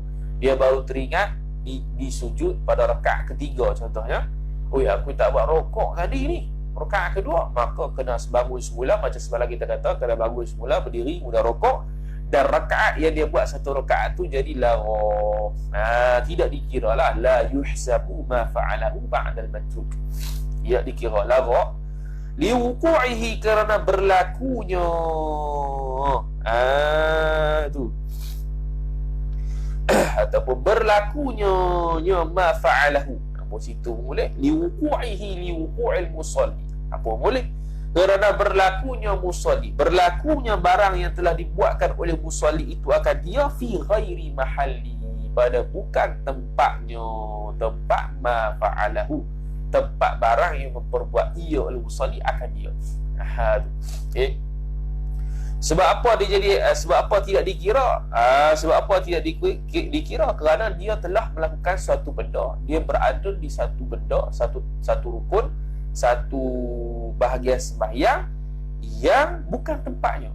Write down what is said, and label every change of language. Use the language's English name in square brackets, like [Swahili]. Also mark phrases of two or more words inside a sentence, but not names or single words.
[Malay] Dia baru teringat di sujud pada rakaat ketiga contohnya. Oh ya, aku tak buat rukuk tadi ni, rakaat kedua, maka kena bangun semula macam semalam kita kata, kena bangun semula, berdiri, mula rukuk, dan rakaat yang dia buat satu rakaat tu jadi lagha. Tidak dikira lah, [Arabic] لا يحسب ما فعله بعد المتروك. [Malay] Tidak dikira lagha liwuqu'ihi kerana berlakunya tu ataupun berlakunya [Arabic] ما فعله. [Malay] Apa situ boleh [Arabic] لوقوع المصلي. [Malay] Apa boleh? Kerana berlakunya musalli, berlakunya barang yang telah dibuatkan oleh musalli itu akan dia [Arabic] في غير محله, [Malay] pada bukan tempatnya, tempat [Arabic] ما فعله, [Malay] tempat barang yang memperbuat ia oleh musalli akan dia. Okay. Sebab apa dia jadi sebab apa tidak dikira? Sebab apa tidak dikira? Kerana dia telah melakukan satu benda, dia berada di satu benda, satu rukun, satu bahagian sembahyang yang bukan tempatnya.